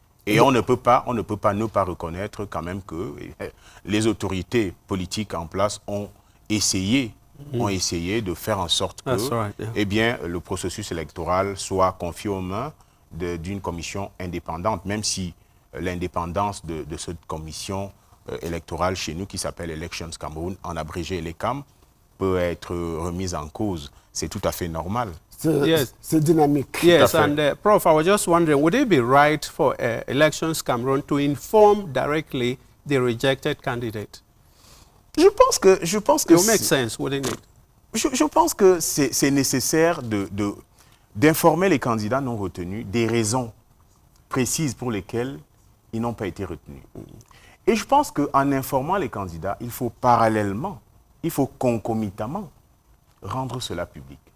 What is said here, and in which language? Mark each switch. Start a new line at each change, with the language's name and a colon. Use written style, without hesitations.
French: Et on ne peut pas ne pas reconnaître quand même que les autorités politiques en place ont essayé de faire en sorte que eh bien, le processus électoral soit confié aux mains d'une commission indépendante, même si l'indépendance de cette commission électorale chez nous, qui s'appelle Elections Cameroun, en abrégé ELECAM, peut être remise en cause. C'est tout à fait normal. C'est dynamique.
English: Yes, and Prof, I was just wondering, would it be right for Elections Cameroun to inform directly the rejected candidate?
French: Je pense que
English: it will make sense, wouldn't it?
French: Je pense que c'est nécessaire d'informer les candidats non retenus des raisons précises pour lesquelles ils n'ont pas été retenus. Et je pense qu'en informant les candidats, il faut parallèlement, concomitamment rendre cela public.